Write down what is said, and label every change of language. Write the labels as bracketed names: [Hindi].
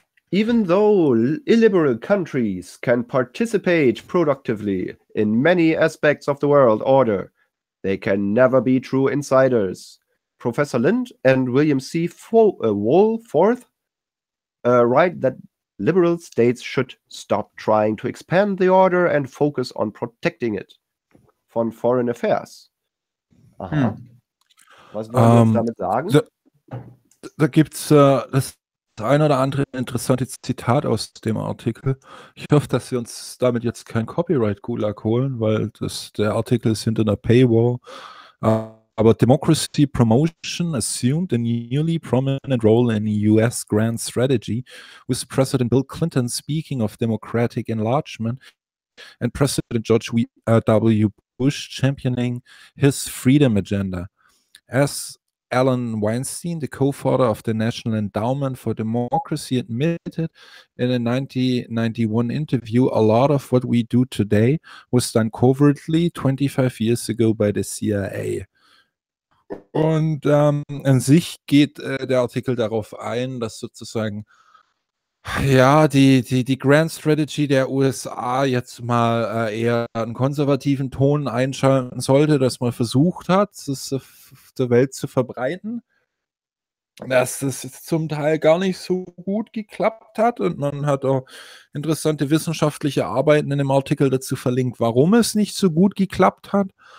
[English] Even though illiberal countries can participate productively in many aspects of the world order, they can never be true insiders. Professor Lind and William C. Woolforth write that liberal states should stop trying to expand the order and focus on protecting it [German] von [English] foreign affairs. [German] Aha. Hm. Was wollen wir jetzt damit sagen? Da gibt es das ein oder andere interessante Zitat aus dem Artikel. Ich hoffe, dass wir uns damit jetzt kein Copyright-Gulag holen, weil der Artikel ist hinter einer Paywall. Aber [English] Democracy Promotion assumed a newly prominent role in US grand strategy, with President Bill Clinton speaking of democratic enlargement and President George W. Bush championing his freedom agenda. As Alan Weinstein, the co-founder of the National Endowment for Democracy, admitted in a 1991 interview, a lot of what we do today was done covertly 25 years ago by the CIA. [German] Und an sich geht der Artikel darauf ein, dass sozusagen ja die Grand Strategy der USA jetzt mal eher einen konservativen Ton einschalten sollte, dass man versucht hat, das auf der Welt zu verbreiten, dass es zum Teil gar nicht so gut geklappt hat, und man hat auch interessante wissenschaftliche Arbeiten in dem Artikel dazu verlinkt, warum es nicht so gut geklappt hat.